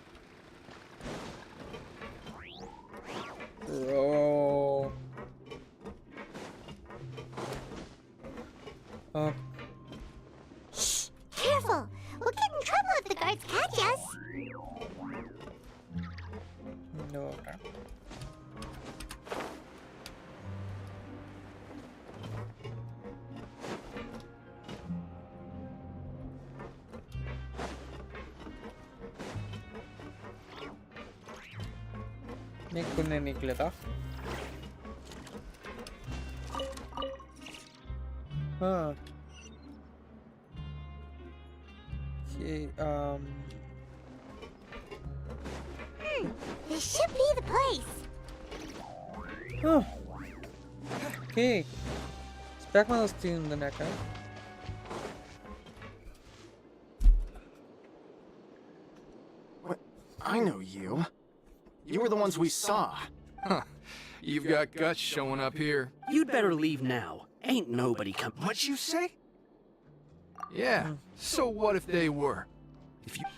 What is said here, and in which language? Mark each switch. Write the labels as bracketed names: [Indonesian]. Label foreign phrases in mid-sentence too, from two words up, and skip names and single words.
[English] Bro. Shh! Careful! We'll get in trouble if the guards catch us. [Bulgarian] Добре. Никой не ни гледа. [English] Okay, This should be the place. [Bulgarian] Окей. Успяхме да стигнем до някъде. [English] What? I know you. You were the ones we saw. Huh. You've got guts showing up here. You'd better leave now. Ain't nobody come. What'd you say? Yeah. So what if they were? If you...